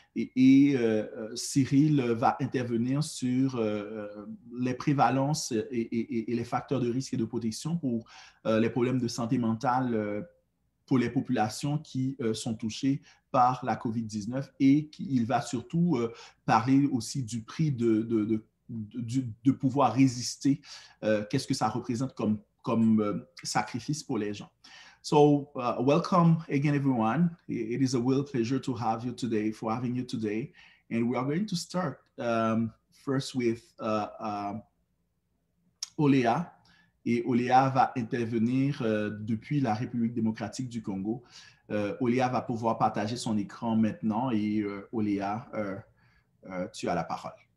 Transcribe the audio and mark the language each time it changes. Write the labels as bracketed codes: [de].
[fr] Et Cyril va intervenir sur les prévalences et les facteurs de risque et de protection pour les problèmes de santé mentale pour les populations qui sont touchées par la COVID-19, et il va surtout parler aussi du prix de pouvoir résister, qu'est-ce que ça représente comme sacrifice pour les gens. [en] So welcome again, everyone. It is a real pleasure to have you today, and we are going to start first with Olea. [fr] Et Oléa va intervenir depuis la République démocratique du Congo. Oléa va pouvoir partager son écran maintenant et Oléa, tu as la parole.